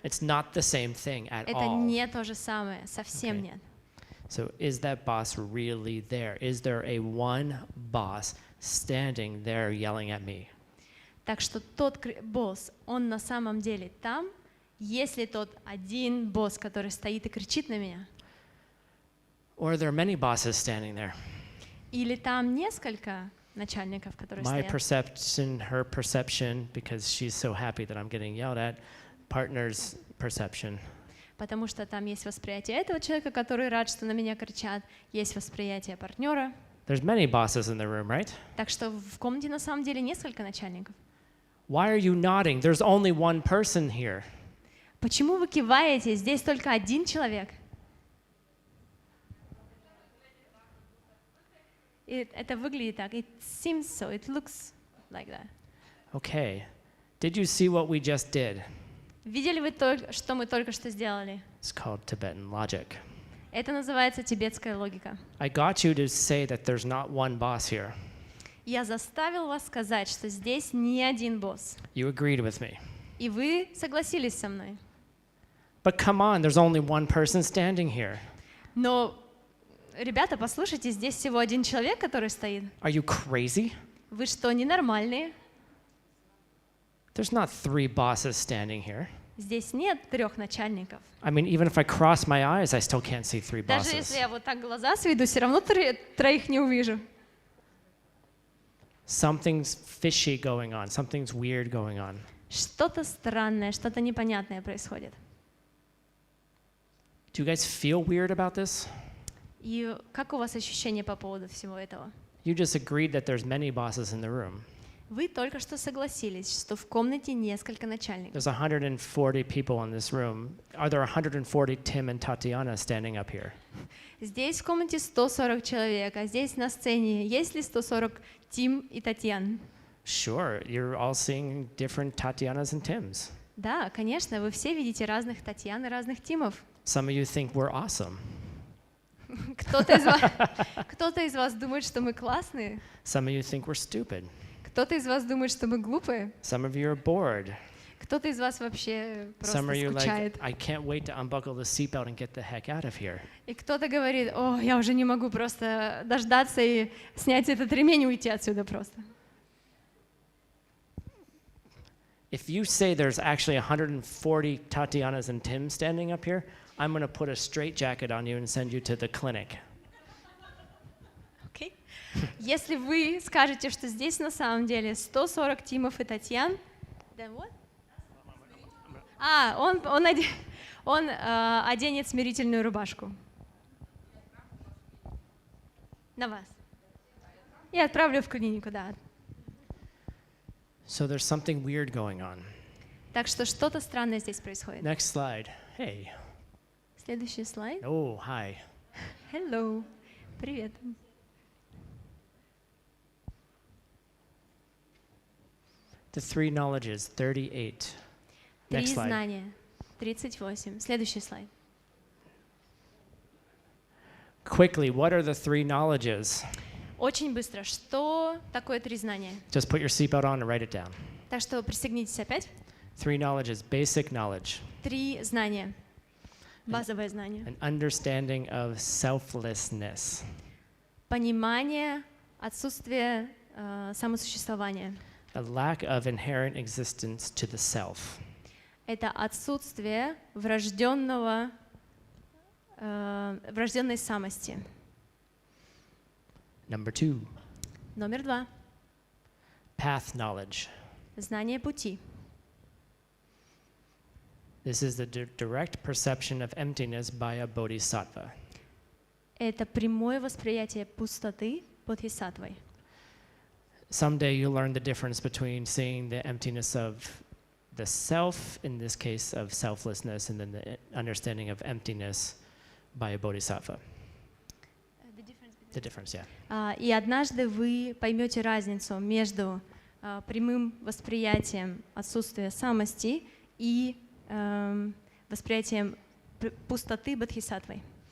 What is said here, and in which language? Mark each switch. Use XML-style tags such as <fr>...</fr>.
<en>It's not the same thing at</en> <ru>Это</ru> <en>all.</en> <ru>не то же самое, совсем</ru> <en>Okay.</en> <ru>нет.</ru> <en>So is that boss really there? Is there a one boss standing there yelling at me?</en> <ru>Так что тот босс, он на самом деле там, если тот один босс, который стоит и кричит на меня,</ru> <en>Or are there many bosses standing there?</en> <ru>или там несколько начальников, которые</ru> <en>My</en> <ru>стоят.</ru> <en>perception, her perception, because she's so happy that I'm getting yelled at, partner's perception.</en> <ru>Потому что там есть восприятие этого человека, который рад, что на меня кричат, есть восприятие партнера.</ru> <en>There's many bosses in the room, right? Так что в комнате на самом деле несколько начальников. Why are you nodding? There's only one person here.</en> <ru>Почему вы киваете? Здесь только один человек. И это выглядит так.</ru> <en>It seems so. It looks like that. Okay. Did you see what we just did?</en> <ru>Видели вы что мы только что сделали?</ru> <en>It's called Tibetan logic.</en> <ru>Это называется тибетская логика.</ru> <en>I got you to say that there's not one boss here.</en> <ru>Я заставил вас сказать, что здесь не один босс.</ru> <en>You agreed with me.</en> <ru>И вы согласились со мной.</ru> <en>But come on, there's only one person standing here.</en> <ru>Но, ребята, послушайте, здесь всего один человек, который стоит.</ru> <en>Are you crazy?</en> <ru>Вы что, ненормальные?</ru> <en>There's not three bosses standing here.</en> <ru>Здесь нет трех начальников.</ru> <en>I mean, even if I cross my eyes, I still can't see three</en> <ru>Даже</ru> <en>bosses.</en> <ru>если я вот так глаза сведу, все равно троих не увижу.</ru> <en>Something's fishy going on. Something's weird going on.</en> <ru>Что-то странное, что-то непонятное происходит.</ru> <en>Do you guys feel weird about this?</en> <ru>И как у вас ощущения по поводу всего этого?</ru> <en>You just agreed that there's many bosses in the room.</en> <ru>Вы только что согласились, что в комнате несколько начальников.</ru> <en>There's 140 people in this room. Are there 140 Tim and Tatiana standing up here?</en> <ru>Здесь в комнате 140 человек, а здесь на сцене есть ли 140 Тим и Татьян?</ru> <en>Sure, you're all seeing different Tatianas and Tims.</en> <ru>Да, конечно, вы все видите разных Татьян и разных Тимов.</ru> <en>Some of you think we're awesome.</en> <ru>Кто-то из вас думает, что мы классные.</ru> <en>Some of you think we're stupid.</en> <ru>Кто-то из вас думает, что мы глупые.</ru> <en>Some of you are bored.</en> <ru>Кто-то из вас вообще</ru> <en>Some of</en> <ru>просто</ru> <en>you</en> <ru>скучает.</ru> <en>like, I can't wait to unbuckle the seatbelt and get the heck out of here.</en> <ru>И кто-то говорит: о, я уже не могу просто дождаться и снять этот ремень и уйти отсюда просто.</ru> <en>If you say there's actually 140 Tatianas and Tims standing up here, I'm going to put a straitjacket on you and send you to the clinic. Okay.</en> <ru>Если вы скажете, что здесь на самом деле 140 Тимов и Татьян,</ru> <en>then what?</en> <ru>Он оденет смирительную рубашку. На вас. И отправлю в клинику, да.</ru> <en>So there's something weird going on.</en> <ru>Так что что-то странное здесь происходит.</ru> <en>Next slide. Hey.</en> <ru>Следующий слайд.</ru> <en>Oh, hi. Hello.</en> <ru>Привет.</ru> <en>The three knowledges, 38.</en> <ru>Три</ru> <en>Next slide.</en> <ru>знания. 38. Следующий слайд.</ru> <en>Quickly, what are the three knowledges?</en> <ru>Очень быстро. Что такое три знания?</ru> <en>Just put your seatbelt on and write it down.</en> <ru>Так что пристегнитесь опять.</ru> <en>Three knowledges, basic knowledge.</en> <ru>3 знания. Базовое знание.</ru> <en>An understanding of selflessness.</en> <ru>Понимание, отсутствие самосуществования.</ru> <en>A lack of inherent existence to the self.</en> <ru>Это отсутствие врожденной самости.</ru> <en>Number 2,</en> <ru>Номер 2.</ru> <en>path knowledge.</en> <ru>Знание пути.</ru> <en>This is the direct perception of emptiness by a bodhisattva.</en> <ru>Это прямое восприятие пустоты бодхисаттвой.</ru> <en>Someday you'll learn the difference between seeing the emptiness of the self, in this case of selflessness, and then the understanding of emptiness by a bodhisattva. The difference, yeah.</en> <ru>И однажды вы поймете разницу между прямым восприятием отсутствия самости и восприятием пустоты бодхисаттвой.</ru>